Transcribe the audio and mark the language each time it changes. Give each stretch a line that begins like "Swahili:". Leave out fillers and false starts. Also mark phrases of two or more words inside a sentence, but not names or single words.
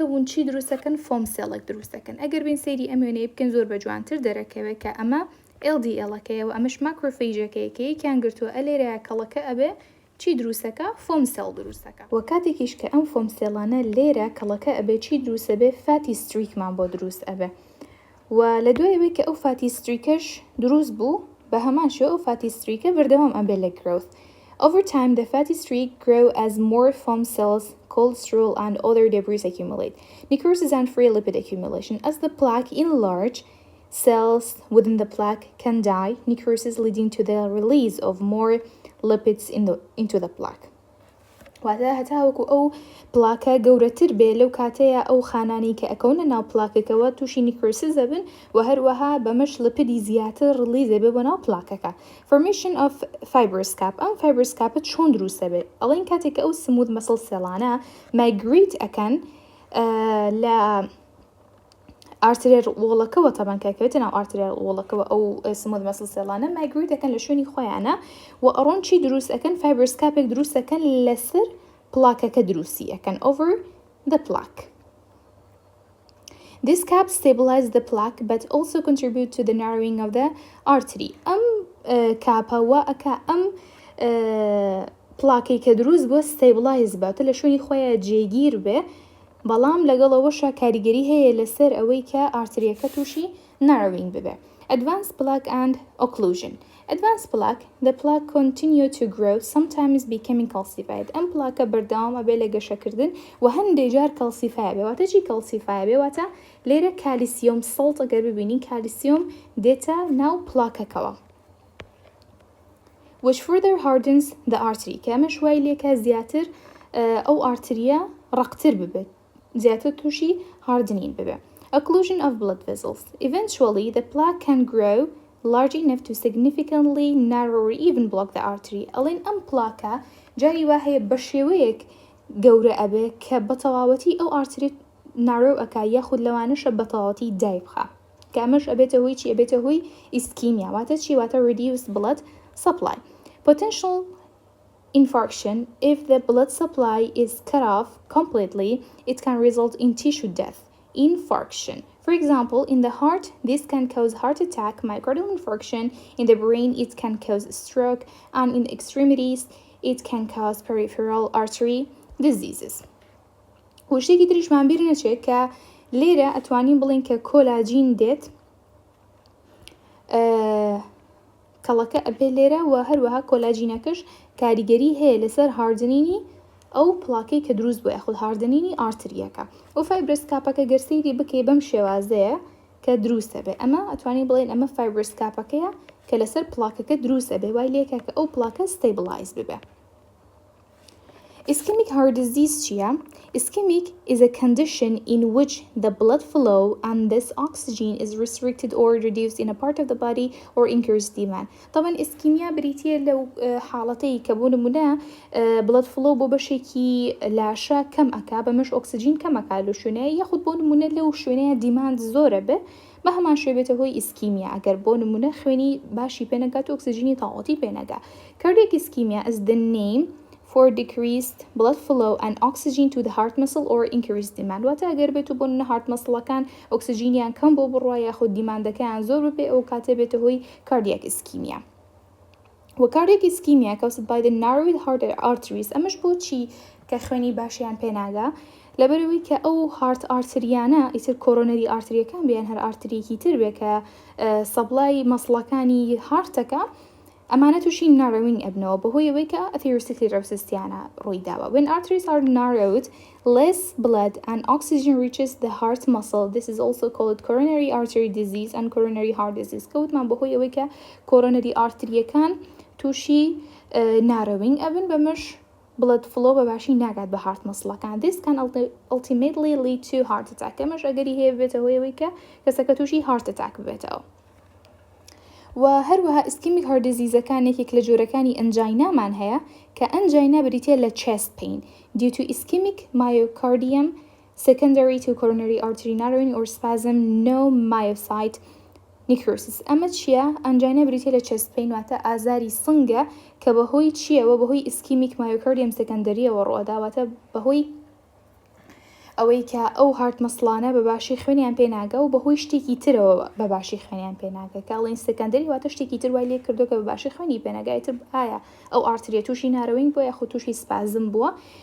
Central Kurdish: بوون چی دروستەکەن
English: foam cellێک
Central Kurdish: دروستەکەن ئەگەر بین سەیری ئەم وێنەیە بکەن زۆر بە جوانتر دەرەکەوێت کە ئەمە LDL-ەکەیەوە ئەمەش ماکرۆفیجەکەیەکیان گرتووە لێرەیە کەڵەکە ئەبێ چی دروستەکە
English: foam cell
Central Kurdish: دروستەکە وە کاتێکیش کە ئەم
English: foam cellانە
Central Kurdish: لێرە کەڵەکە ئەبێ چی دروستە بێ
English: fatty streakمان
Central Kurdish: بۆ دروست ئەبێ و لە دوایەوەی کە ئەو
English: fatty streakەش
Central Kurdish: دروست بوو بە هەمان شێوە ئەو
English: fatty streakە
Central Kurdish: بەردەوام ئەبێت لە growth.
English: Over time, the fatty streak grow as more foam cells, cholesterol, and other debris accumulate. Necrosis and free lipid accumulation. As the plaque enlarge, cells within the plaque can die, necrosis leading to the release of more lipids into the plaque.
Central Kurdish: واتە هەتاوەکو ئەو پلاکە گەورەتر بێ لەو کاتەیە ئەو خانانی کە ئەکەونە ناو پلاکەکەوە تووشی نیکرۆسیس دەبن و هەروەها بەمەش لپدی زیاتر ڕلیز دەبێ بۆ ناو پلاکەکە.
English: Formation of fibrous cap.
Central Kurdish: ئەم
English: fibrous capە
Central Kurdish: چۆن دروست دەبێت؟ ئەڵێن کاتێککە ئەو
English: smooth muscle
Central Kurdish: سێڵانە migrate ئەکەن لە
English: arterial wallەکەەوە
Central Kurdish: تەبان کاکەوێتە ناو
English: arterial wallەکەەوە
Central Kurdish: ئەو
English: smooth muscle
Central Kurdish: سێڵانە migrate ئەکەن لە شوێنی خۆیانە و ئەڕۆن چی دروست ئەکەن
English: fibrous capێک
Central Kurdish: دروست ئەکەن لەسەر پلاکەکە دروستی ئەکەن
English: over the plaque. This cap stabilizes the plaque but also contribute to the narrowing of the artery.
Central Kurdish: ئەم کاپەوە ئەکا ئەم پلاکەی کە دروست بووە stabilize باتە لە شوێنی خۆیان جێگیر بێ بەڵام لەگەڵەوەشە کاریگەری هەیە لەسەر ئەوەی کە ئارتریەکە تووشی narrowing ببێ.
English: Advanced plaque and occlusion. Advanced plaque, the plaque continue to grow, sometimes becoming calcified.
Central Kurdish: ئەم پلاکە بەردەوام ئەبێ لە گەشەکردن و هەندێک جار کالسیفای بێ. واتە چی کالسیفای بێ؟ واتە لێرە
English: calcium salt
Central Kurdish: ئەگەر ببینین کالیسیۆم دێتە ناو پلاکەکەوە.
English: Which further hardens the artery.
Central Kurdish: کە ئەمەش وای لێکە زیاتر ئەو ئارتریە ڕەقتر ببێت. زیاتر تووشی hardening ببێ.
English: Occlusion of blood vessels. Eventually, the plaque can grow large enough to significantly narrow or even block the artery.
Central Kurdish: ئەڵێن ئەم پلاکە جاری وا هەیە بە شێوەیەک گەورە ئەبێ کە بەتەواوەتی ئەو
English: artery narrow
Central Kurdish: ئەکا یاخود لەوانەشە بەتەواوەتی دای بخا. کە ئەمەش ئەبێتە هۆی چی؟ ئەبێتە هۆی ئیسکیمیا. واتە چی؟
English: واتە reduced blood supply. Potential infarction. If the blood supply is cut off completely, it can result in tissue death. Infarction. For example, in the heart, this can cause heart attack, myocardial infarction. In the brain, it can cause stroke, and in the extremities, it can cause peripheral artery diseases.
Central Kurdish: وشتێکی تریشمان بیر نەچێت کە لێرە ئەتوانین بڵین کە کۆلاجین دێت کەڵەکە ئەبێ لێرە و هەروەها کۆلاجینەکەش کاریگەری هەیە لەسەر هاردنینی ئەو پلاکەی کە دروست بووە یاخود هاردنینی ئارتریەکە. ئەو
English: fibrous capەکە
Central Kurdish: گەرسەیری بکەی بەم شێوازەیە کە دروستە بێ. ئەمە ئەتوانین بڵێن ئەمە
English: fibrous capەکەیە
Central Kurdish: کە لەسەر پلاکەکە دروستە بێ وای لێکە کە ئەو پلاکە stabilize ببێ.
English: Ischemic heart disease چییە؟ Ischemic is a condition in which the blood flow and this oxygen is restricted or reduced in a part of the body or increased demand.
Central Kurdish: طبعا ischemia بریتیە لەو حاڵەتەی کە بۆ نمونە
English: blood flow
Central Kurdish: بۆ بەشێکی لاشە کەم ئەکا بەمەش ئۆکسجین کەم ئەکا لەو شوێنەیە یاخود بۆ نمونە لەو شوێنەیە دیماند زۆرە بێ بە هەمان شێوە بێتە هۆی ئیسکیمیا ئەگەر بۆ نمونە خوێنی باشی پێنەگات و ئۆکسجینی تاوەتی پێنەگا.
English: Cardiac ischemia is the name for decreased blood flow and oxygen to the heart muscle or increased demand.
Central Kurdish: واتە ئەگەر بێت و بۆ نمونە
English: heart muscle-ەکان
Central Kurdish: ئۆکسجینیان کەم بۆ بڕوا یاخود دیماندەکەیان زۆر ببێ ئەو کاتێ بێتە هۆی
English: cardiac ischemia. و cardiac ischemia caused by the narrowed heart arteries.
Central Kurdish: ئەمەش بۆ چی کە خوێنی باشیان پێناگا؟ لەبەرەوەی کە ئەو
English: heart arteryانە
Central Kurdish: ئیتر
English: coronary arteryەکان
Central Kurdish: بیان هەر ئارتریەکی تر بێ کە سەبڵای مەسڵەکانی هارتەکە ئەمانە تووشی narrowing ئەبنەوە بەهۆی ئەوەی کە atherosclerosis-یانە ڕووی داوە.
English: When arteries are narrowed, less blood and oxygen reaches the heart muscle. This is also called coronary artery disease and coronary heart disease.
Central Kurdish: کەوتمان بەهۆی ئەوەی کە
English: coronary arteryەکان
Central Kurdish: تووشی narrowing ئەبن بەمەش
English: blood flow
Central Kurdish: بە باشی ناگات بە
English: heart muscle-ەکان. This can ultimately lead to heart attack.
Central Kurdish: ئەمەش ئەگەری هەیە بێتە هۆی ئەوەی کە کەسەکە تووشی
English: heart attack
Central Kurdish: ببێتەوە. و هەروەها
English: ischemic heart disease-ەکانێکێک
Central Kurdish: لە جۆرەکانی ئەنجاینامان هەیە کە ئەنجاینا بریتیە لە
English: chest pain due to ischemic myocardium secondary to coronary artery narrowing or spasm no myocyte necrosis.
Central Kurdish: ئەمە چییە؟ ئەنجاینا بریتیە لە
English: chest pain
Central Kurdish: واتە ئازاری سنگە کە بەهۆی چیەوە؟ بەهۆی
English: ischemic myocardium secondaryەوە
Central Kurdish: ڕوەداواتە بەهۆی ئەوەی کە ئەو
English: heart muscleانە
Central Kurdish: بەباشی خوێنیان پێناگە و بەهۆی شتێکی ترەوە بەباشی خوێنیان پێناگە کە ئەڵێن سەکەندەری واتە شتێکی تر وای لێ کردو کە بەباشی خوێنی پێناگایتر ئایا ئەو ئارتریە تووشی نارەوەین بووە یاخود تووشی سپازم بووە